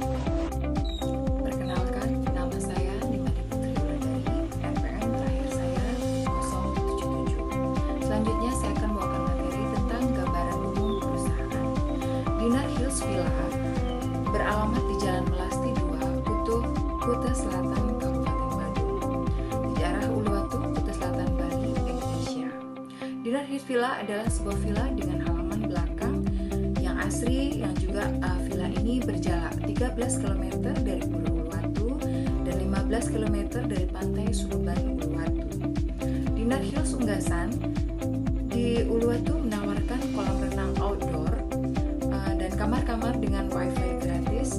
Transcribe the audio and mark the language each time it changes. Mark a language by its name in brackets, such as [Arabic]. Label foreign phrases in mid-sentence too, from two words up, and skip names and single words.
[Indonesian] Perkenalkan, nama saya Nimade Putri Wulandari, NPM terakhir saya 077. Selanjutnya saya akan membawakan materi tentang gambaran umum perusahaan. Dinner Hills Villa beralamat di Jalan Melasti 2, Kuta Selatan, Kabupaten Bandung, di daerah Uluwatu, Kuta Selatan, Bali, Indonesia. Dinner Hills Villa adalah sebuah villa dengan halaman belakang yang asri, yang juga villa ini berjarak 13 km dari Pulau Uluwatu dan 15 km dari pantai Suruban Uluwatu. Dinner Hills Unggasan di Uluwatu menawarkan kolam renang outdoor dan kamar-kamar dengan wifi gratis.